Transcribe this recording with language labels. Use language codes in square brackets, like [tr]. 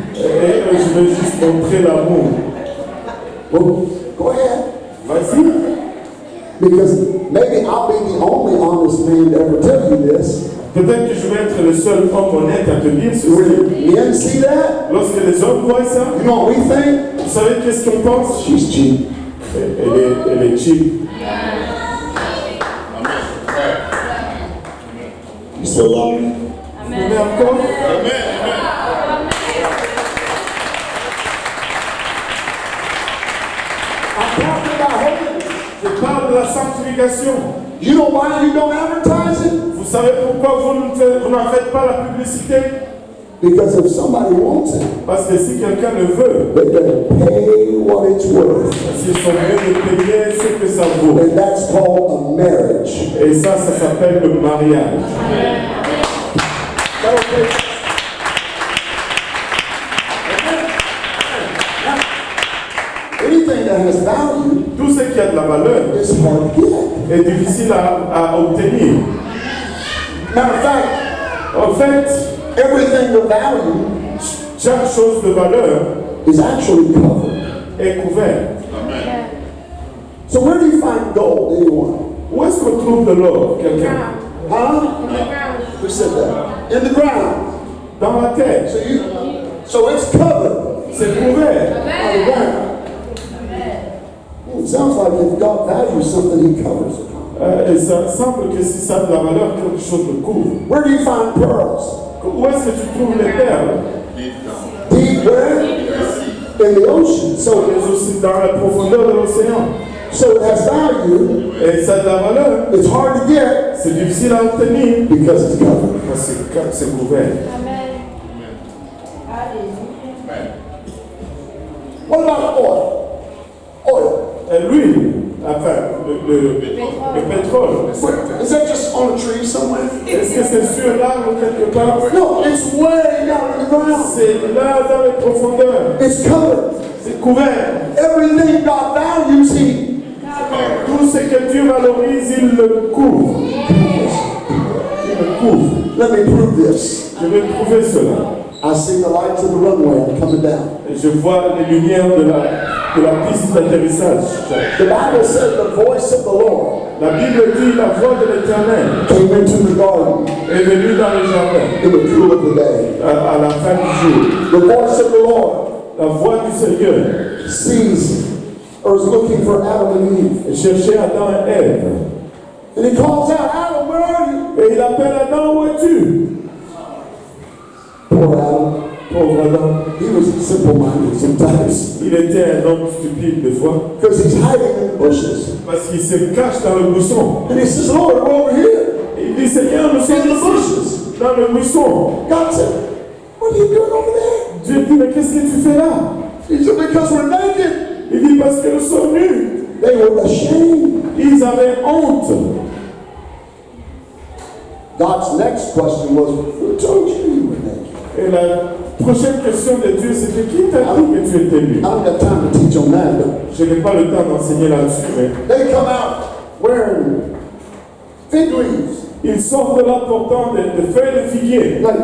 [fr] Et je veux juste montrer l'amour. [en] Well, go ahead. [fr] Vas-y. [en] Because maybe I'll be the only honest man to ever tell you this. [fr] Peut-être que je vais être le seul homme honnête à te dire ceci. [en] When men see that, [fr] Lorsque les hommes voient ça, [en] you know what we think? [fr] vous savez qu'est-ce qu'on pense? [en] She's cheap. [fr] Elle est cheap. [en] You still love me? [fr] Mais encore? [en] I'm talking about holiness. [fr] Je parle de la sanctification. [en] You know why you don't advertise it? [fr] Vous savez pourquoi vous n'en faites pas la publicité? [en] Because if somebody wants it, [fr] Parce que si quelqu'un le veut, [en] they better pay what it's worth. [fr] s'ils sont prêts de payer ce que ça vaut. [en] And that's called a marriage. [fr] Et ça s'appelle le mariage. [en] Anything that has value [fr] Tout ce qui a de la valeur [en] is hard to get. [fr] est difficile à obtenir. [en] Matter of fact, [fr] En fait, [en] everything of value [fr] chaque chose de valeur [en] is actually covered. [fr] est couverte. [en] So where do you find gold, anyone? [fr] Où est-ce qu'on trouve de l'or, quelqu'un? [en] Huh? Who said that? In the ground. [fr] Dans la terre. [en] So it's covered [fr] C'est couvert. [en] by the ground. Well, it sounds like if God values something, He covers it. [fr] Et ça semble que si ça a de la valeur, quelque chose le couvre. [en] Where do you find pearls? [fr] Où est-ce que tu trouves les perles? [en] Deep where? In the ocean. So, [fr] mais aussi dans la profondeur de l'océan. [en] so it has value. [fr] Et ça a de la valeur. [en] It's hard to get [fr] C'est difficile à obtenir [en] because it's covered. [fr] parce que c'est couvert. [en] Amen. Hallelujah. What about oil? Oil. [fr] Et l'huile, enfin, le pétrole. [en] Is that just on a tree somewhere? [fr] Est-ce que c'est sur l'arbre quelque part? [en] No, it's way down in the ground. [fr] C'est là dans les profondeurs. [en] It's covered. [fr] C'est couvert. [en] Everything God values, He [fr] Tout ce que Dieu valorise, il le couvre. Il le couvre. [en] Let me prove this. [fr] Je vais prouver cela. [en] I see the lights of the runway coming down. [fr] Et je vois les lumières de la piste d'atterrissage. [en] The Bible said the voice of the Lord [fr] La Bible dit la voix de l'Éternel [en] came into the garden [fr] est venue dans le jardin [en] in the cool of the day. [fr] à la fin du jour. [en] The voice of the Lord [fr] La voix du Seigneur [en] sees or is looking for Adam and Eve. [fr] cherchait Adam et Ève. [en] And He calls out, Adam, where are you? [fr] Et il appelle Adam, où es-tu? [en] Poor Adam. [fr] Pauvre Adam. [en] He was simple-minded sometimes [fr] Il était un homme stupide des fois [en] because he's hiding in the bushes. [fr] parce qu'il se cache dans le buisson. [en] And he says, Lord, we're over here [fr] Et il dit, Seigneur, nous sommes [en] in the [fr] ici, [en] bushes. [fr] dans le buisson. [en] God said, what are you doing over there? [fr] Dieu dit, mais qu'est-ce que tu fais là? [en] He said, because we're naked. [fr] Il dit, parce que nous sommes nus. [en] They were ashamed. [fr] Ils avaient honte. [en] God's next question was, who told you you were naked? [fr] Et la prochaine question de Dieu, c'était qui t'a dit que tu étais nu? [en] I don't got time to teach on that, but [fr] Je n'ai pas le temps d'enseigner là-dessus, mais [en] they come out wearing fig leaves, [fr] ils sortent de là portant des feuilles de figuier.